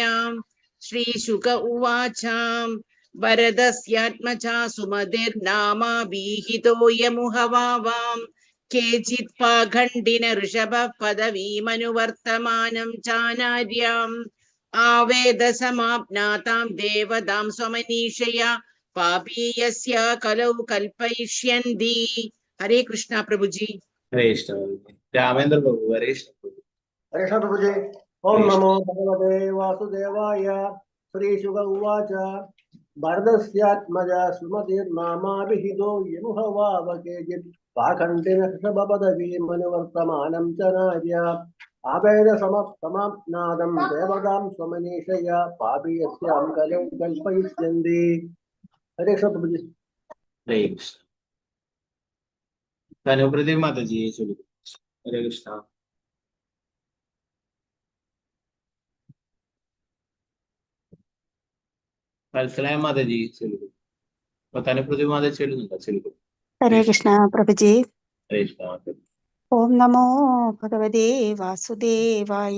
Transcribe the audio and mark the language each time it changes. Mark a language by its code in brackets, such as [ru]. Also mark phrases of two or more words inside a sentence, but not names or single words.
[sa] ശ്രീശുക ഉവാച. ഭരതസ്യാത്മജാ സുമതിർനാമാഭിഹിതോ യമുഹവാവാം കേചിത് പാഖണ്ഡിന ഋഷഭ പദവീമനുവർത്തമാനം ചാനാര്യാം ആവേദസമാപ്നാതാം ദേവതാം സ്വമനീഷയാ पापीयस्य कलौ कल्पयिष्यन्ति। [hi] हरे कृष्णा प्रभुजी। हरे कृष्ण रामेंद्र प्रभु हरे कृष्ण प्रभु हरे प्रभु जी। [sa] ओम नमो भगवते वासुदेवाय। श्रीशुक उवाच भरतस्यात्मजा सुमतिर्नामाभिहितो यमुहवावकेचित् पाखण्डेन ऋषभपदवीमनुवर्तमानं च नार्य आवेदसमप्तमाप्नादं देवतां स्वमनीषया पापीयस्यां कलौ कल्पयिष्यन्ति। [hi] हरे कृष्ण प्रभु जी। हरे कृष्ण धनुप्रति माता जी चलो हरे कृष्ण [ml] വത്സലായ മാതാജി ചെലുകു തനുപ്രതി മാതാജി ചെല്ലുന്നുണ്ടോ ചെലുകു ഹരേ കൃഷ്ണ പ്രഭുജി. ഹരേ കൃഷ്ണ [sa] ഓം നമോ ഭഗവതേ വാസുദേവായ.